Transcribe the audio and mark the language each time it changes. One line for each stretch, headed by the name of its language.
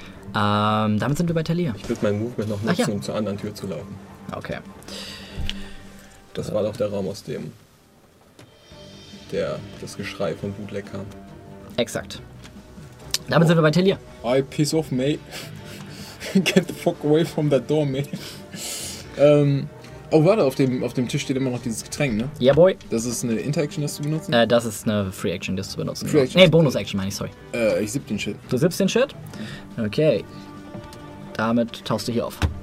German: Damit sind wir bei Talia. Ich würde mein Movement noch nutzen, um zur anderen Tür zu laufen. Okay. Das war doch der Raum, aus dem das Geschrei von Bootleg kam. Exakt. Damit sind wir bei Talia.
English: I piss off, mate. Get the fuck away from that door, mate.
German: warte, auf dem Tisch steht immer noch dieses Getränk, ne?
English: Ja, yeah, boy.
German: Das ist eine Interaction, das zu benutzen? Das ist eine Free-Action, das zu benutzen. Free-Action? Nee, Bonus-Action, meine ich, sorry. Ich sipp den Shit. Du sippst den Shit? Okay. Damit tauchst du hier auf.